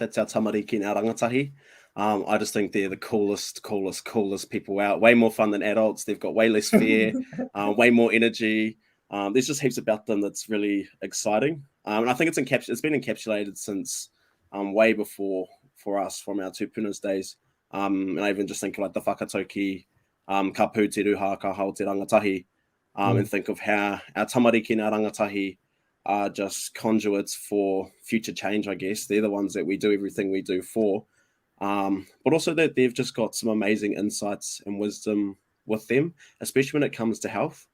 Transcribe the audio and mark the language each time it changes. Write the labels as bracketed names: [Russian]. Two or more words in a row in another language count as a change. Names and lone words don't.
[English] That's our tamariki and our rangatahi. I just think they're the coolest people out. Way more fun than adults. They've got way less fear, way more energy. There's just heaps about them that's really exciting. And I think it's been encapsulated since way before for us from our tupunas days. And I even just think like the whakatauki, [Māori] ka pū te ruha, ka hao te rangatahi, [English] and think of how our tamariki and our rangatahi are just conduits for future change, I guess. They're the ones that we do everything we do for. But also that they've just got some amazing insights and wisdom with them, especially when it comes to health.